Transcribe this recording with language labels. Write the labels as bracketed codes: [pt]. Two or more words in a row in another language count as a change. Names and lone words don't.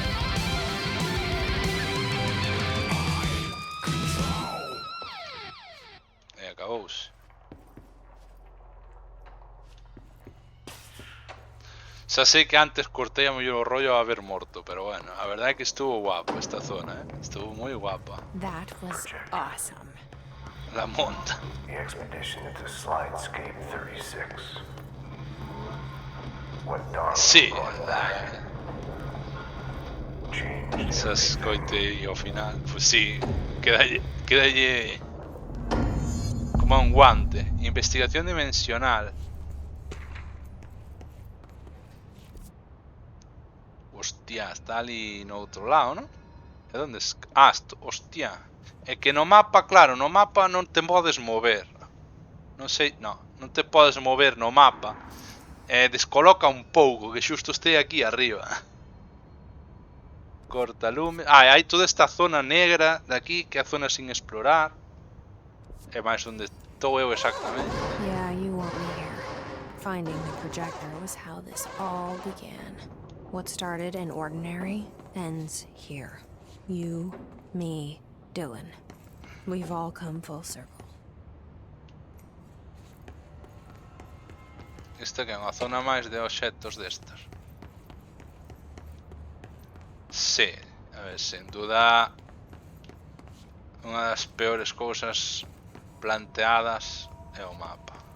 [gl] E acabouse. Xa sei que antes cortei a mellor o rollo a haber morto, pero bueno, a verdade é que estuvo guapo esta zona, ¿eh? Estuvo moi guapa. [en] That was awesome. [gl] La monta. [en] The expedition into Slidescape 36. What Darwin [gl] Sí, [en] brought back changed [gl] xa escoitei ao final. Pues sí, quedalle como un guante. Investigación dimensional. Hostia, está ali no outro lado, ¿no? E onde? Ah, hostia. É que no mapa, claro, no mapa non te podes mover. Non sei, non te podes mover no mapa. Descoloca un pouco, que xusto este aquí arriba. Corta lume. Ah, hai toda esta zona negra de aquí, que é a zona sin explorar. É máis onde estou eu exactamente. [en] Yeah, you want me here. Finding the projector was how this all began. What started in ordinary ends here. You, me, Dylan. We've all come full circle. [gl] Esta que é unha zona máis de obxectos destas. Sí, a ver, sen duda unha das peores cousas planteadas é o mapa.